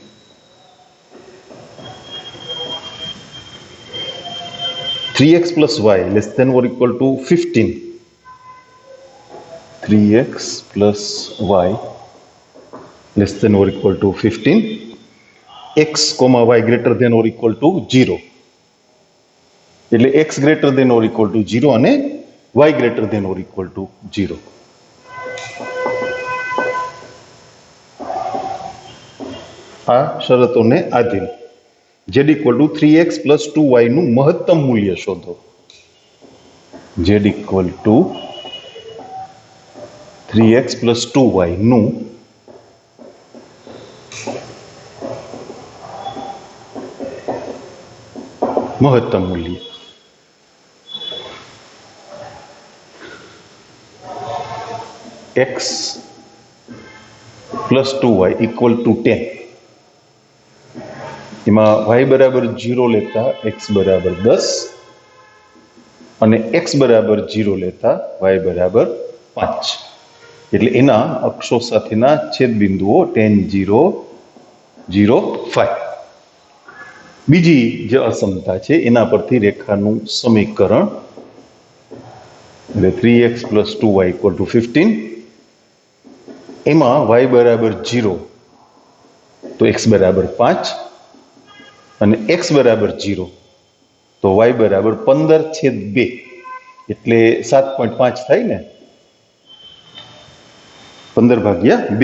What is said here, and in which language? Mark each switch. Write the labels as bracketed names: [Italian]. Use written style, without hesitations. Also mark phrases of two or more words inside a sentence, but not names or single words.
[English] 3x plus y less than or equal to 15 3x plus y less than or equal to 15 x, y greater than or equal to 0 એટલે x greater than or equal to 0 અને y greater than or equal to 0 [Gujarati] આ શરતોને આધીન [English] z equal to 3x plus 2y [Gujarati] નું મહત્તમ મૂલ્ય શોધો [English] z equal to 3x plus 2y [Gujarati] નું મહત્તમ મૂલ્ય [English] x plus 2y equal to 10 એમાં y બરાબર 0 લેતા [Gujarati] x બરાબર 10 અને x બરાબર 0 લેતા y બરાબર 5 એટલે એના અક્ષો સાથેના છેદ બિંદુઓ 10 0 0 5 બીજી જે અસમતા છે એના પરથી રેખાનું સમીકરણ એટલે [English] 3x plus 2y equal to [Gujarati] 15 એમાં y બરાબર 0 તો x બરાબર 5 અને x બરાબર 0 તો y બરાબર 15/2 એટલે 7.5 થાય ને, 15/2.